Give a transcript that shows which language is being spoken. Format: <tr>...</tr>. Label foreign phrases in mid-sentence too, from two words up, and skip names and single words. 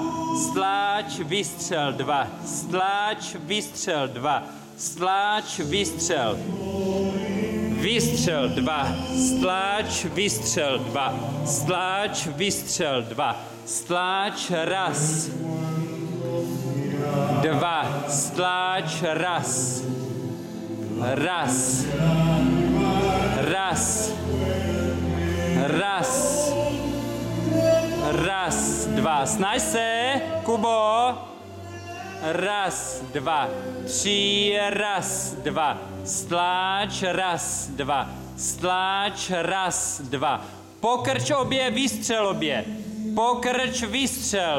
<cs>Stlač, vystřel, dva. Stlač, vystřel, dva. Stlač, vystřel. Vystřel, dva. Stlač, vystřel, dva. Stlač, vystřel, dva. Stlač, raz. Dva. Stlač, raz. Raz. Raz. Raz. Raz, dva. Snaž se, Kubo. Raz, dva. Tři, raz, dva. Stlač, raz, dva. Stlač, raz, dva. Pokrč obě, vystřel obě. Pokrč, vystřel.</cs>